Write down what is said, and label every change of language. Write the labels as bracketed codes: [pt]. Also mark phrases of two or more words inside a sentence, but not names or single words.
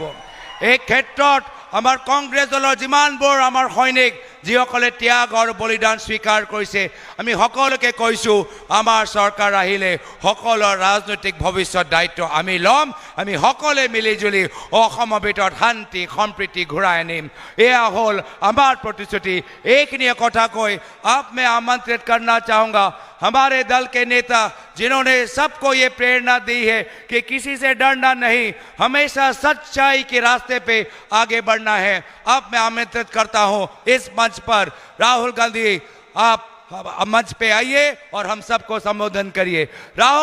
[as] এই ক্ষেত্ৰত আমাৰ কংগ্ৰেছ দলৰ যিমানবোৰ আমাৰ সৈনিক, যিসকলে ত্যাগ আৰু বলিদান স্বীকাৰ কৰিছে, আমি সকলোকে কৈছোঁ, আমাৰ চৰকাৰ আহিলে সকলোৰ ৰাজনৈতিক ভৱিষ্যত দায়িত্ব আমি ল'ম। আমি সকলোৱে মিলিজুলি অসমৰ ভিতৰত শান্তি সম্প্ৰীতি ঘূৰাই আনিম। এয়া হ'ল আমাৰ প্ৰতিশ্ৰুতি। এইখিনিয়ে কথা কৈ [hi] आप मैं आमंत्रित करना चाहूँगा हमारे दल के नेता, जिन्होंने सबको ये प्रेरणा दी है कि किसी से डरना नहीं, हमेशा सच्चाई के रास्ते पे आगे बढ़ना है। अब मैं आमंत्रित करता हूँ इस मंच पर राहुल गांधी, आप मंच पे आइए और हम सबको संबोधन करिए।